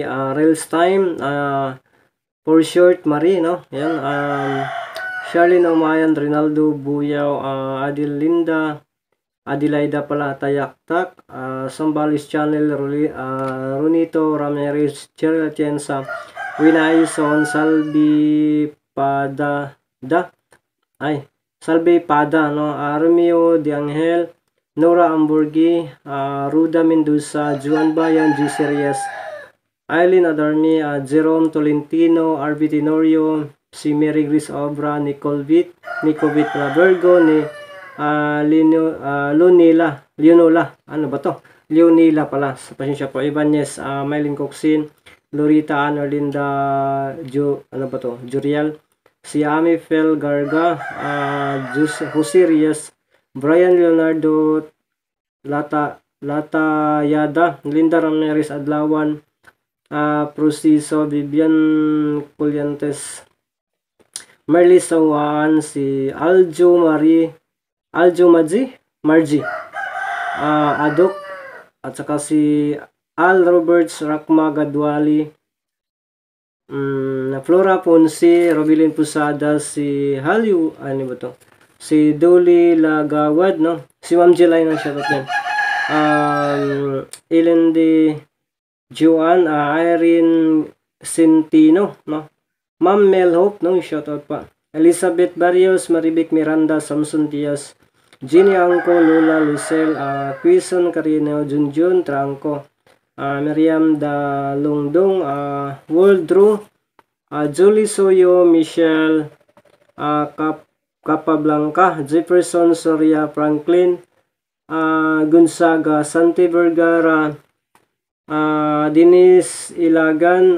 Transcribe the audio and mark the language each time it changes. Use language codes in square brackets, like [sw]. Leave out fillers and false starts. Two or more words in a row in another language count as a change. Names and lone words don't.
[en] Rails Time, for short, Marie, no, [tl] yan, Charlene Umayan, Rinaldo Buyaw, Adelinda, Adelaida pala, Tayaktak, Sambalis Channel, Runito Ramirez, Cheryl Atienza, Winaison, Salvi Pada, no, Romeo Diangel, Nora Amburgi, Ruda Mendoza, Juan Bayan, G. Serias, Eileen Adarmi, Jerome Tolentino, RB Tenorio, si Mary Grace Obra, Nicovit Virgo, ni Leonila pala, sa pasensya po, Ibanez, Mylene Coxin, Lorita Arlinda Juriel, si Ami Fel Garga, Jose Rias, Brian Leonardo Lata Yada, Linda Ramirez Adlawan, Prosiso, Vivian Colyantes, Marley Sawan, si Margie, Adok, at saka si Al Roberts, Rakma Gadwali, Flora Ponce, Robilin Pusada, si Halyu, si Dolly Lagawad, no, si Ma'am Jelay ng shoutout din, Elendi Juan, Irene Centino, no, Ma'am Mel Hope, no, shoutout pa, Elizabeth Barrios, Maribik Miranda, Samson Diaz, Ginny Angko, Lola Lucel, Quison Carino, Junjun Tranco, Miriam Dalungdong, Woldro, Julie Soyo, Michelle, Capablanca, Jefferson Soria, Franklin, Gonzaga, Santi Vergara, Denise Ilagan,